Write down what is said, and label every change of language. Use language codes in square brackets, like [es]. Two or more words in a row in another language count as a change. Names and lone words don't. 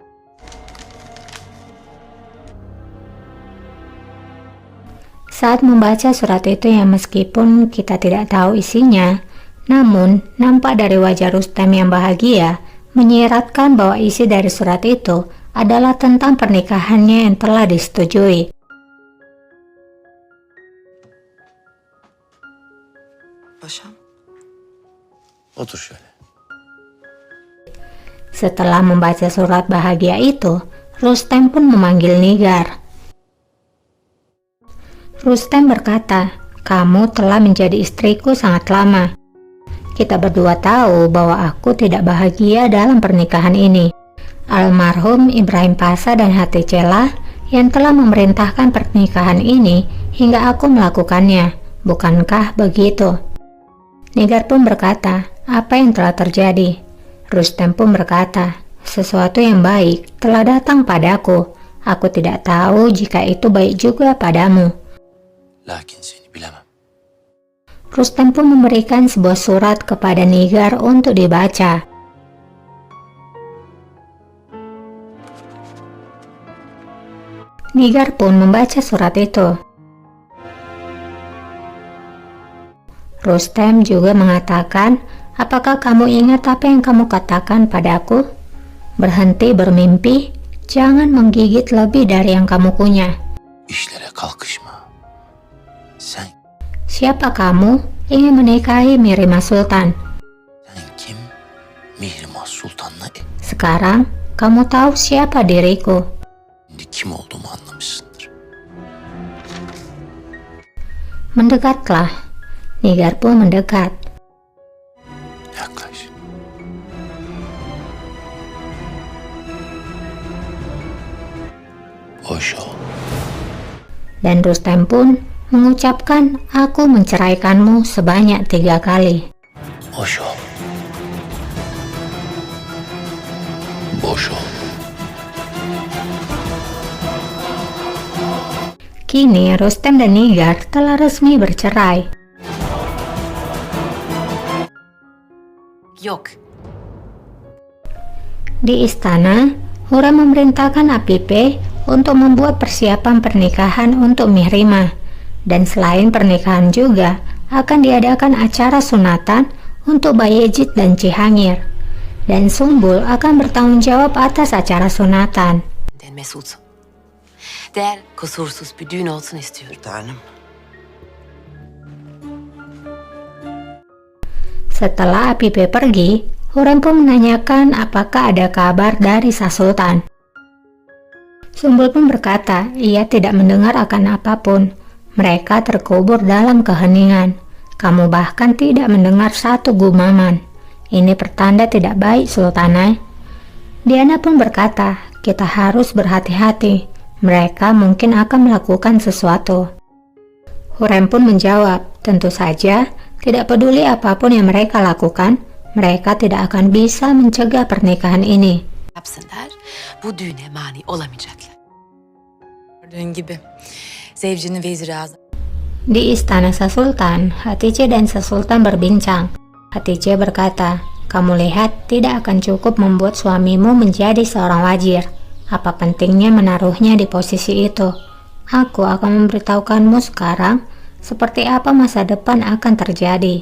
[id] Saat membaca surat itu yang meskipun kita tidak tahu isinya, namun nampak dari wajah Rustem yang bahagia menyiratkan bahwa isi dari surat itu adalah tentang pernikahannya yang telah disetujui. [tr] Paşam. Otur şöyle. [id] Setelah membaca surat bahagia itu, Rustem pun memanggil Nigar. Rustem berkata, "Kamu telah menjadi istriku sangat lama. Kita berdua tahu bahwa aku tidak bahagia dalam pernikahan ini. Almarhum Ibrahim Pasha dan Hatice lah yang telah memerintahkan pernikahan ini hingga aku melakukannya. Bukankah begitu?" Nigar pun berkata, "Apa yang telah terjadi?" Rustem pun berkata, "Sesuatu yang baik telah datang padaku. Aku tidak tahu jika itu baik juga padamu." [tr] Lakin seni bilemem. [id] Rustem pun memberikan sebuah surat kepada Nigar untuk dibaca. Nigar pun membaca surat itu. Rustem juga mengatakan, "Apakah kamu ingat apa yang kamu katakan padaku? Berhenti bermimpi, jangan menggigit lebih dari yang kamu punya." [tr] İşlere kalkışma. Sen [id] Siapa kamu ingin menikahi Mirima Sultan? [tr] kim? Mihrimah Sultan'la [id] Sekarang kamu tahu siapa diriku. [tr] şimdi kim olduğumu anlamışsındır. [id] Mendekatlah. Nigar pun mendekat. [tr] Yaklaş. Boş ol. [id] Dan Rustem pun mengucapkan, "Aku menceraikanmu sebanyak 3 kali." [tr] Boş ol. Boş ol. [id] Kini Rustem dan Nigar telah resmi bercerai. [tr] Yok. [id] Di istana, Hurrem memerintahkan Apipe untuk membuat persiapan pernikahan untuk Mihrimah. Dan selain pernikahan juga akan diadakan acara sunatan untuk Bayezid dan Cihangir. Dan Sumbul akan bertanggung jawab atas acara sunatan. [tr] Den Mesut. İster kusursuz bir düğün olsun istiyorum. Tanem. [id] Setelah Apipe pergi, Hurrem pun menanyakan apakah ada kabar dari Sang Sultan. Sumbul pun berkata ia tidak mendengar akan apapun. Mereka terkubur dalam keheningan. Kamu bahkan tidak mendengar satu gumaman. Ini pertanda tidak baik, Sultanah. Diana pun berkata, kita harus berhati-hati. Mereka mungkin akan melakukan sesuatu. Hurrem pun menjawab, tentu saja, tidak peduli apapun yang mereka lakukan, mereka tidak akan bisa mencegah pernikahan ini. [tr] Yapsınlar, bu düğüne mani olamayacaklar. Gördüğün gibi Zevci'nin veziri azam. [id] Di istana Sang Sultan, Hatice dan Sang Sultan berbincang. Hatice berkata, kamu lihat tidak akan cukup membuat suamimu menjadi seorang wazir. Apa pentingnya menaruhnya di posisi itu? Aku akan memberitahukanmu sekarang seperti apa masa depan akan terjadi.